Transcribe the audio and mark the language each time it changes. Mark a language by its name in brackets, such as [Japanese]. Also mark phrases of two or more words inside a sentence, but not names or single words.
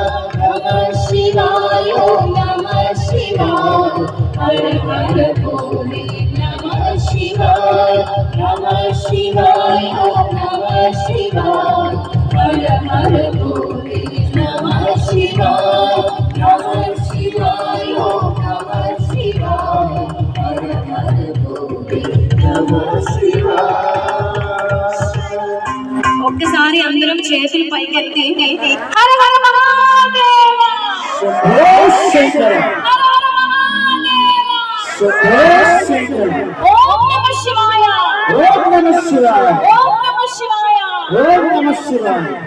[Sanskrit] नमः शिवाय नमः शिवाय हर हर भोले नमः शिवाय नमः शिवाय नमः शिवाय हर हर भोले नमः शिवाय नमः शिवाय नमः शिवाय हर हर भोले नमः शिवाय। [Telugu] ఒక్కసారి అందరం చేతులు పైకెత్తి [Sanskrit] హర హర మహాదేవ శంభో శంకర హర హర మహాదేవ శంభో శంకర ఓం నమః శివాయ [Telugu] ఓం నమః శివాయ ఓం నమః శివాయ ఓం నమః శివాయ।